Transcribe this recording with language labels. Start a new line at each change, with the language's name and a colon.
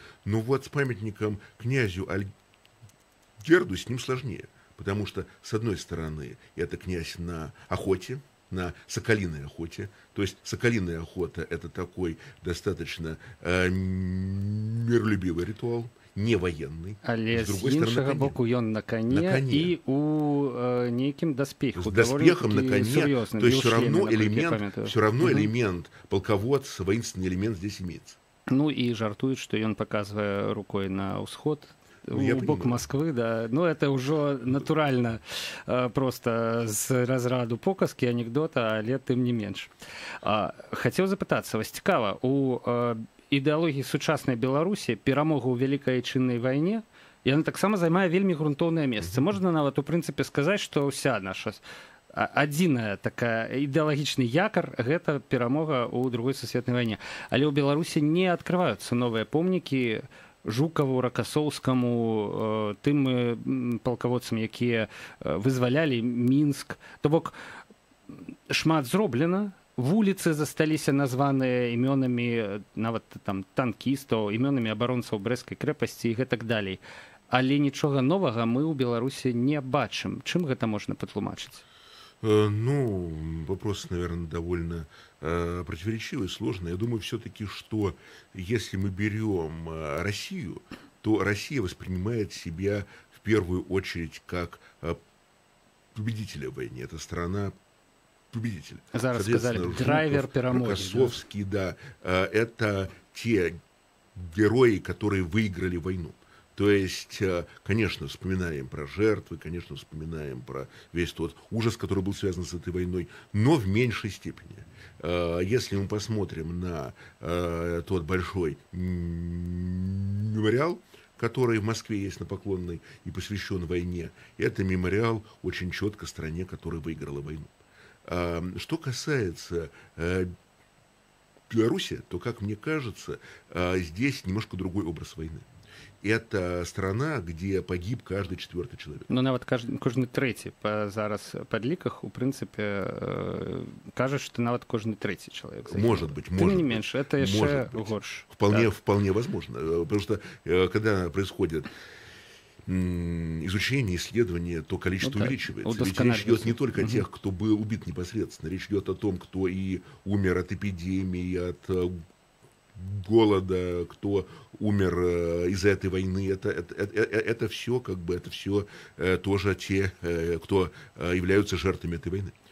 Russian: Но вот с памятником князю Альгерду с ним сложнее, потому что, с одной стороны, это князь на охоте, на соколиной охоте. То есть соколиная охота – это такой достаточно миролюбивый ритуал, не военный.
Belarusian: Але з іншого боку, ён на коне и у неким доспеху.
Russian: С доспехом на коне. То есть все равно элемент полководца, воинственный элемент здесь имеется. Ну и жартуют, что он показывая рукой
Belarusian: на усход, у бок
Russian: Москвы, да. Ну, это уже натурально просто
Belarusian: з разраду показки,
Russian: анекдота,
Belarusian: але тым не менш. Хацеў запытацца, вас цікава, у ідэалогіі сучаснай Беларусі перамога ў Вялікай Айчыннай вайне, яна таксама займае вельмі грунтоўнае месца. Можна нават, у прынцыпе, сказаць, што ўся наша адзіная такая ідэалагічны якар – гэта перамога ў Другой сусветнай вайне. Але ў Беларусі не адкрываюцца новыя помнікі Жукаву, Ракасоўскаму, тым палкаводцам, якія вызвалялі Мінск. То бок шмат зроблена, вуліцы засталіся названыя імёнамі нават там танкістаў, імёнамі абаронцаў Брэсцкай крэпасці і гэтак далей. Але нічога новага мы ў Беларусі не бачым. Чым гэта можна патлумачыць?
Russian: Ну, вопрос, наверное, довольно противоречивый, сложный. Я думаю все-таки, что если мы берем Россию, то Россия воспринимает себя в первую очередь как победителя в войне. Это страна победителя.
Belarusian: Зараз сказали, драйвер перемоги.
Russian: Рокоссовский, да. Это те герои, которые выиграли войну. То есть, конечно, вспоминаем про жертвы, конечно, вспоминаем про весь тот ужас, который был связан с этой войной, но в меньшей степени. Если мы посмотрим на тот большой мемориал, который в Москве есть на Поклонной и посвящен войне, это мемориал очень четко стране, которая выиграла войну. Что касается Беларуси, то, как мне кажется, здесь немножко другой образ войны. Это страна, где погиб каждый четвертый человек.
Belarusian: Ну, нават кожны трэці па зараз падліках, у прынцыпе, кажа, што нават кожны трэці человек.
Russian: Может быть,
Belarusian: Тым не менш, это яшчэ горш.
Russian: Вполне возможно. Потому что, когда происходит изучение, исследование, то количество увеличивается. Ведь речь идет не только о тех, кто был убит непосредственно. Речь идет о том, кто и умер от эпидемии, от голода, кто умер из-за этой войны, это все, как бы, это все тоже те, кто являются жертвами этой войны.